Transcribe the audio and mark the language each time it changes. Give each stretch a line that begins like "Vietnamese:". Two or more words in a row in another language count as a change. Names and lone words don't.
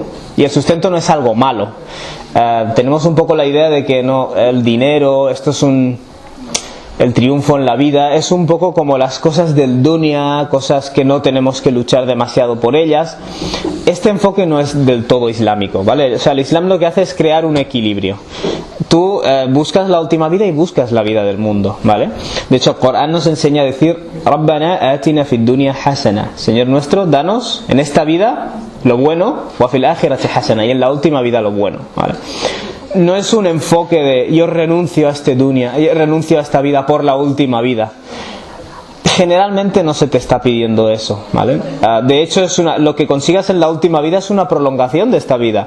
Spanish: Y el sustento no es algo malo. Tenemos un poco la idea de que no, el dinero, el triunfo en la vida es un poco como las cosas del dunya, cosas que no tenemos que luchar demasiado por ellas. Este enfoque no es del todo islámico, ¿vale? O sea, el Islam lo que hace es crear un equilibrio. Tú buscas la última vida y buscas la vida del mundo, ¿vale? De hecho, el Corán nos enseña a decir
Arabic: ربنا آتنا في الدنيا حسنة,
Spanish: Señor nuestro, danos en esta vida lo bueno,
Arabic: وفي الآخرة حسنة,
Spanish: y en la última vida lo bueno, ¿vale? No es un enfoque de yo renuncio a este dunya, yo renuncio a esta vida por la última vida. Generalmente no se te está pidiendo eso, ¿vale? De hecho, lo que consigas en la última vida es una prolongación de esta vida.